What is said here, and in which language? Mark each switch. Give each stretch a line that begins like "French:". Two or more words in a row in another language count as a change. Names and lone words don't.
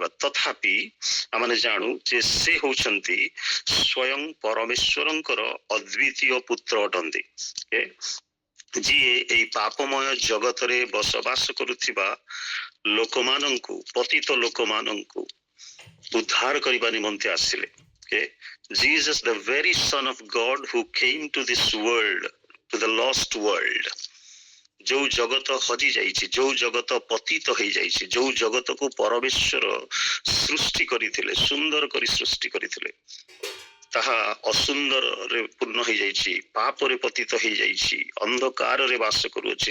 Odia: ତଥାପି ଆମେ ଜାଣୁ ଯେ ସେ ହଉଛନ୍ତି ସ୍ୱୟଂ ପରମେଶ୍ୱରଙ୍କର ଅଦ୍ୱିତୀୟ ପୁତ୍ର ଅଟନ୍ତି, ଯିଏ ଏଇ ପାପମୟ ଜଗତରେ ବସବାସ କରୁଥିବା ଲୋକମାନଙ୍କୁ, ପତିତ ଲୋକମାନଙ୍କୁ ଉଦ୍ଧାର କରିବା ନିମନ୍ତେ ଆସିଲେ।
English: Jesus, the very Son of God who came to this world, to the lost world,
Odia: ଯୋଉ ଜଗତ ହଜି ଯାଇଛି, ଯୋଉ ଜଗତ ପତିତ ହେଇଯାଇଛି, ଯୋଉ ଜଗତକୁ ପରମେଶ୍ୱର ସୃଷ୍ଟି କରିଥିଲେ, ସୁନ୍ଦର କରି ସୃଷ୍ଟି କରିଥିଲେ, ତାହା ଅସୁନ୍ଦରରେ ପୂର୍ଣ୍ଣ ହେଇଯାଇଛି, ପାପରେ ପତିତ ହେଇଯାଇଛି, ଅନ୍ଧକାରରେ ବାସ କରୁଅଛି।